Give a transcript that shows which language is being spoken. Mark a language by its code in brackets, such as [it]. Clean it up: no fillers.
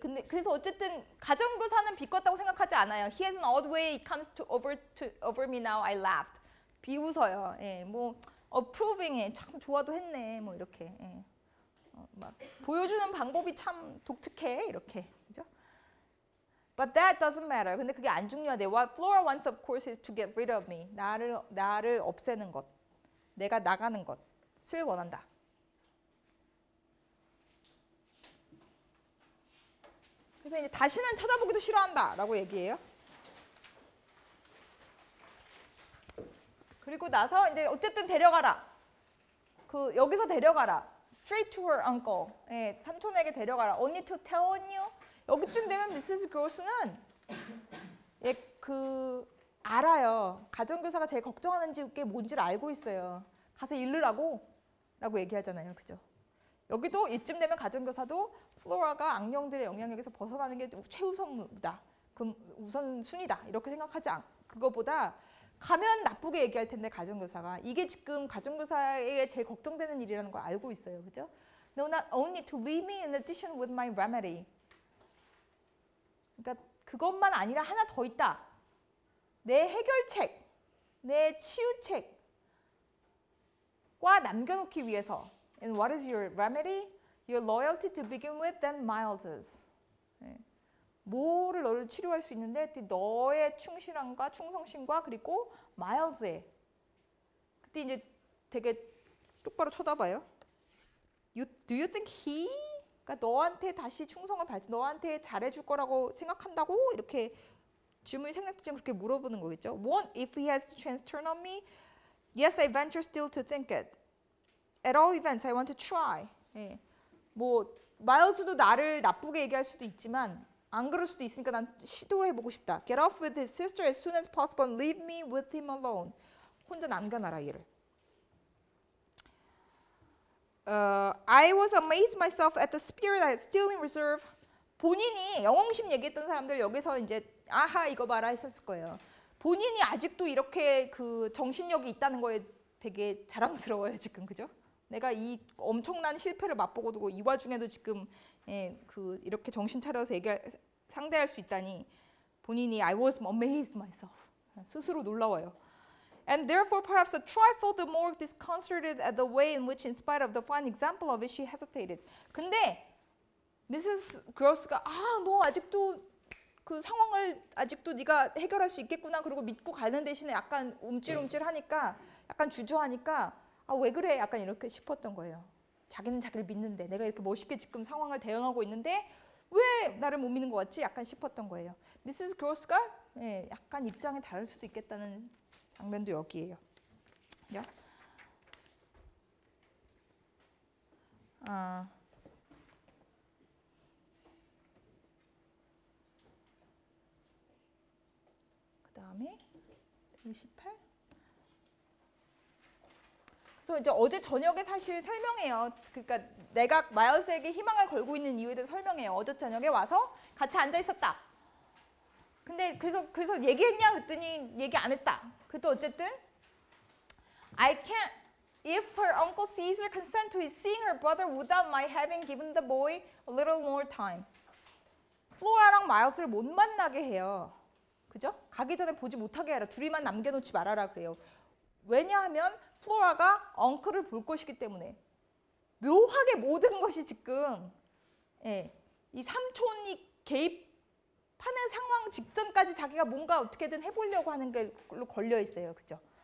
[ko] 근데 그래서 어쨌든 가정교사는 비꼬다고 생각하지 않아요. [en] He has an odd way. It comes over me now. I laughed. [ko] 비웃어요. 예, 뭐 approving해. 참 좋아도 했네. 뭐 이렇게. 예. 막 보여주는 방법이 참 독특해. 이렇게. 그죠? [en] But that doesn't matter. [ko] 근데 그게 안 중요하대. [en] What Flora wants, of course, is to get rid of me. [ko] 나를 없애는 것. 내가 나가는 것을 원한다. 그래서 이제 다시는 쳐다보기도 싫어한다라고 얘기해요. 그리고 나서 이제 어쨌든 데려가라. 그 여기서 데려가라. [en] Straight to her uncle. [ko] 예, 삼촌에게 데려가라. [en] Only to tell you. [ko] 여기쯤 되면 미세스 그로스는 예, 그 알아요. 가정교사가 제일 걱정하는 게 뭔지를 알고 있어요. 가서 잃으라고 라고 얘기하잖아요. 그죠? 여기도 이쯤 되면 가정교사도 플로라가 악령들의 영향력에서 벗어나는 게 최우선이다. 그럼 우선순위다. 이렇게 생각하지 그거보다 가면 나쁘게 얘기할 텐데 가정교사가 이게 지금 가정교사에게 제일 걱정되는 일이라는 걸 알고 있어요. 그죠? [en] No, not only to leave me in addition with my remedy. [ko] 그러니까 그것만 아니라 하나 더 있다. 내 해결책, 내 치유책과 남겨놓기 위해서. [en] And what is your remedy? Your loyalty to begin with, then Miles's. [ko] 네. 뭐를 너를 치료할 수 있는데 너의 충실함과 충성심과 그리고 마일스의. 그때 이제 되게 똑바로 쳐다봐요. [en] Do you think he? [ko] 그러니까 너한테 다시 충성을 너한테 잘해줄 거라고 생각한다고? 이렇게 질문이 생략되지 그렇게 물어보는 거겠죠. [en] Won't if he has the chance turn on me? Yes, I venture still to think it. At all events, I want to try. [ko] 예. 뭐 마일스도 나를 나쁘게 얘기할 수도 있지만 안 그럴 수도 있으니까 난 시도해보고 싶다. [en] Get off with his sister as soon as possible and leave me with him alone. [ko] 혼자 남겨놔라 얘를. [en] I was amazed myself at the spirit I had still in reserve. [ko] 본인이 영웅심 얘기했던 사람들 여기서 이제 아하 이거 봐라 했었을 거예요. 본인이 아직도 이렇게 그 정신력이 있다는 거에 되게 자랑스러워요 지금. 그죠? 내가 이 엄청난 실패를 맛보고 두고 이 와중에도 지금 예, 그 이렇게 정신 차려서 상대할 수 있다니 본인이 [en] I was amazed myself. [ko] 스스로 놀라워요. [en] And therefore perhaps a trifle the more disconcerted at the way in which in spite of the fine example of it she hesitated. [ko] 근데 미세스 그로스가 너 아직도 그 상황을 아직도 네가 해결할 수 있겠구나 그러고 믿고 가는 대신에 약간 움찔움찔하니까 약간 주저하니까 왜 그래? 약간 이렇게 싶었던 거예요. 자기는 자기를 믿는데 내가 이렇게 멋있게 지금 상황을 대응하고 있는데 왜 나를 못 믿는 것 같지? 약간 싶었던 거예요. 미세스 그로스가 예, 약간 입장이 다를 수도 있겠다는 장면도 여기에요. 그죠? 그 다음에 18. 그래서 이제 어제 저녁에 사실 설명해요. 그러니까 내가 마일스에게 희망을 걸고 있는 이유에 대해서 설명해요. 어제 저녁에 와서 같이 앉아 있었다. 근데 그래서 얘기했냐 그랬더니 얘기 안 했다. 그래도 어쨌든 [en] I can't. If her uncle Caesar consent to his seeing her brother without my having given the boy a little more time. [ko] 플로라랑 마일스를 못 만나게 해요. 그죠? 가기 전에 보지 못하게 해라. 둘이만 남겨놓지 말아라 그래요. 왜냐하면 플로라가 엉클을 볼 것이기 때문에 묘하게 모든 것이 지금 예, 이 삼촌이 개입하는 상황 직전까지 자기가 뭔가 어떻게든 해보려고 하는 걸로 걸려 있어요. 그죠?